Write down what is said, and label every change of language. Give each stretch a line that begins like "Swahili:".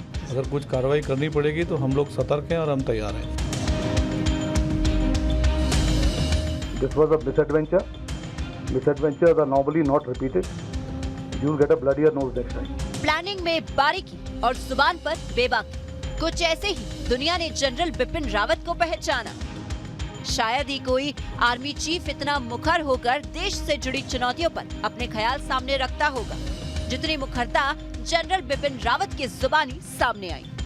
Hindi: अगर कुछ कार्रवाई करनी पड़ेगी तो हम लोग सतर्क हैं और हम तैयार हैं।
English: This was a misadventure. Misadventures are normally not repeated. You will get a bloodier nose next time.
Hindi: Planning में बारीकी और जुबान पर बेबाकी, कुछ ऐसे ही दुनिया ने जनरल बिपिन रावत को पहचाना। शायद ही कोई आर्मी चीफ इतना मुखर होकर देश से जुड़ी चुनौतियों पर अपने ख्याल सामने रखता होगा, जितनी मुखरता जनरल बिपिन रावत की जुबानी सामने आई।